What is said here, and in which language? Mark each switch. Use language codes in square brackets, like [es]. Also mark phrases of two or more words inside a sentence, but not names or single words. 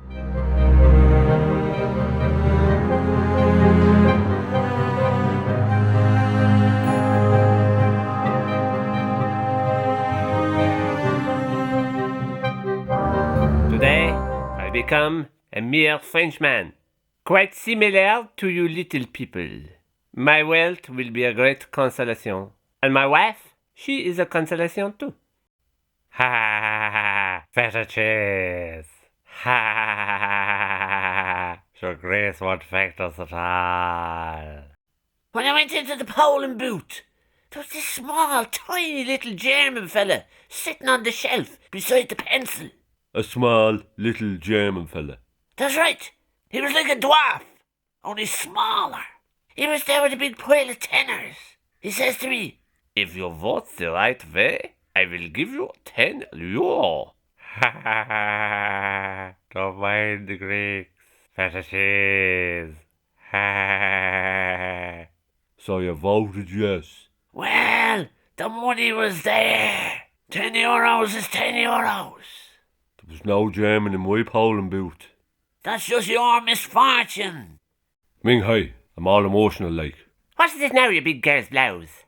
[en] Today, I become a mere Frenchman, quite similar to you little people. My wealth will be a great consolation, and my wife She is a consolation too. Ha ha ha! Feta cheese! Ha ha ha! Sure, Grace won't affect us at all. When I went into the polling booth, there was this small, tiny little German fella sitting on the shelf beside the pencil. A small, little German fella. That's right. He was like a dwarf, only smaller. He was there with a big pile of tenors. He says to me, "If you vote the right way, I will give you 10 euro. Ha ha ha! Don't mind the Greeks. Feta cheese. Ha ha! So you voted yes? Well, the money was there. 10 euros is 10 euros. There was no German in my polling booth. That's just your misfortune. Ming Hai, I'm all emotional like. What is it now, you big girl's blouse?